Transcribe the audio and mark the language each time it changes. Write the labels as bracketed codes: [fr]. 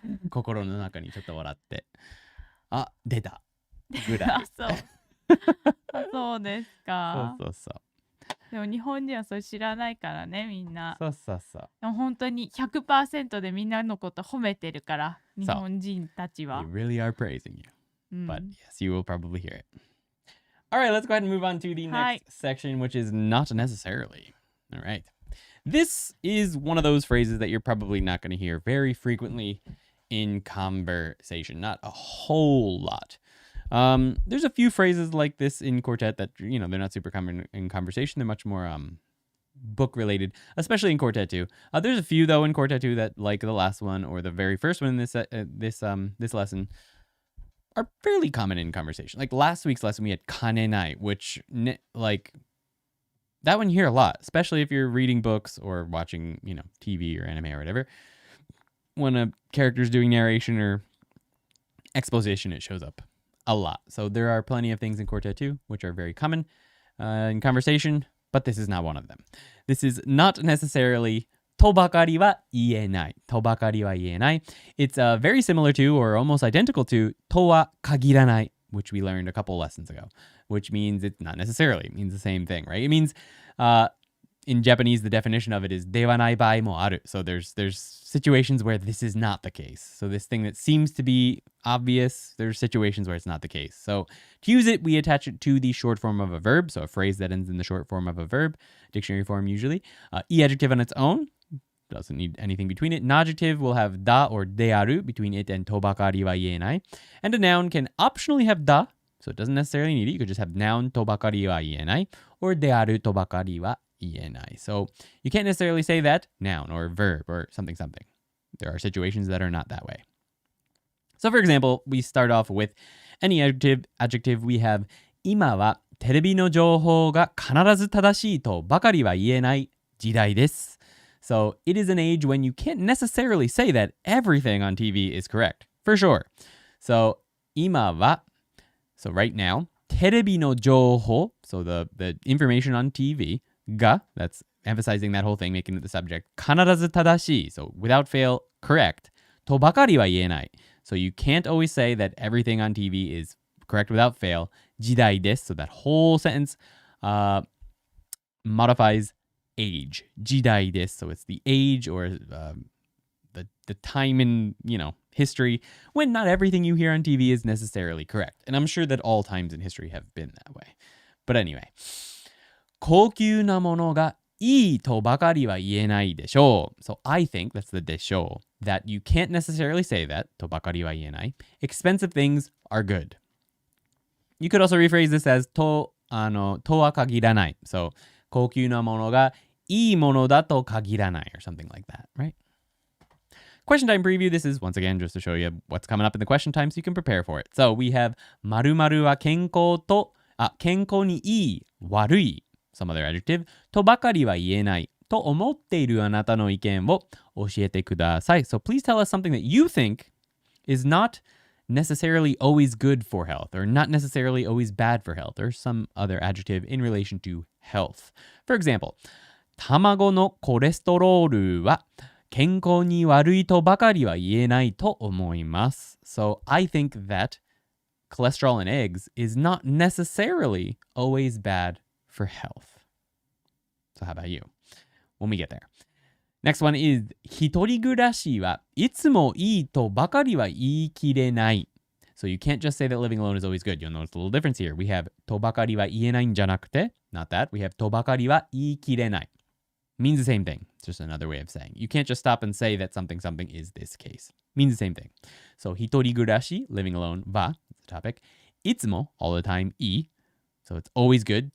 [ja] 心の中にちょっと笑って。あ、出た。ぐらい。そうですか。そうそう。でも日本人はそれ知らないからね、みんな。そうそうそう。でも本当に 100% でみんなのこと褒めてるから、日本人たちは。 [en] They really are praising you. But yes, you will probably hear it. All right, let's go ahead and move on to the next section, which is not necessarily. All right. This is one of those phrases that you're probably not going to hear very frequently in conversation. Not a whole lot. There's a few phrases like this in Quartet that, you know, they're not super common in conversation. They're much more book related, especially in Quartet 2. There's a few though in Quartet 2 that, like the last one or the very first one in this lesson, are fairly common in conversation. Like last week's lesson, we had kanenai, which like that one you hear a lot, especially if you're reading books or watching, you know, TV or anime or whatever. When a character's doing narration or exposition, it shows up a lot. So there are plenty of things in Quartet 2 which are very common in conversation, but this is not one of them. This is not necessarily [ja] とばかりは言えない。とばかりは言えない。 [en] It's very similar to or almost identical to [ja] とは限らない, [en] which we learned a couple lessons ago, which means it's not necessarily. It means the same thing, right? It means in Japanese, the definition of it is [ja] ではない場合もある. [en] So there's situations where this is not the case. So this thing that seems to be obvious, there's situations where it's not the case. So to use it, we attach it to the short form of a verb. So a phrase that ends in the short form of a verb, dictionary form usually. E adjective on its own. Doesn't need anything between it. An adjective will have da or de aru between it and [ja] とばかりは言えない. [en] And a noun can optionally have da, so it doesn't necessarily need it. You could just have noun [ja] とばかりは言えない [en] or [ja] であるとばかりは言えない. [en] So you can't necessarily say that noun or verb or something. There are situations that are not that way. So for example, we start off with any adjective. We have [ja] 今はテレビの情報が必ず正しいとばかりは言えない時代です. [en] So it is an age when you can't necessarily say that everything on TV is correct, for sure. So [ja] 今は, [en] so right now, [ja] テレビの情報, [en] so the information on TV, が, that's emphasizing that whole thing, making it the subject, [ja] 必ず正しい, [en] so without fail, correct, [ja] とばかりは言えない. [en] So you can't always say that everything on TV is correct without fail. [ja] 時代です。 [en] So that whole sentence modifies age. [ja] 時代です。 [en] So it's the age or the time in, history when not everything you hear on TV is necessarily correct. And I'm sure that all times in history have been that way. But anyway, [ja] 高級なものがいいとばかりは言えないでしょう. [en] So I think that's the [ja] でしょう [en] that you can't necessarily say that [ja] とばかりは言えない. [en] Expensive things are good. You could also rephrase this as [ja] とは限らない. [en] So [ja] 高級なものがいいものだと限らない [en] or something like that, right? Question time preview. This is once again just to show you what's coming up in the question time so you can prepare for it. So we have [ja] 〇〇は健康にいい、悪い [en] some other adjective [ja] とばかりは言えないと思っているあなたの意見を教えてください. [en] So please tell us something that you think is not necessarily always good for health or not necessarily always bad for health or some other adjective in relation to health. For example, [ja] 卵のコレステロールは健康に悪いとばかりは言えないと思います. [en] So I think that cholesterol in eggs is not necessarily always bad for health. So how about you? When we get there. Next one is [ja] 一人暮らしはいつもいいとばかりは言い切れない. [en] So you can't just say that living alone is always good. You'll notice a little difference here. We have [ja] とばかりは言えないんじゃなくて [en] not that. We have [ja] とばかりは言い切れない. [en] Means the same thing. It's just another way of saying. You can't just stop and say that something is this case. Means the same thing. So [ja] 一人暮らし [en] living alone は the topic. [ja] いつも [en] all the time [ja] いい [en] So it's always good.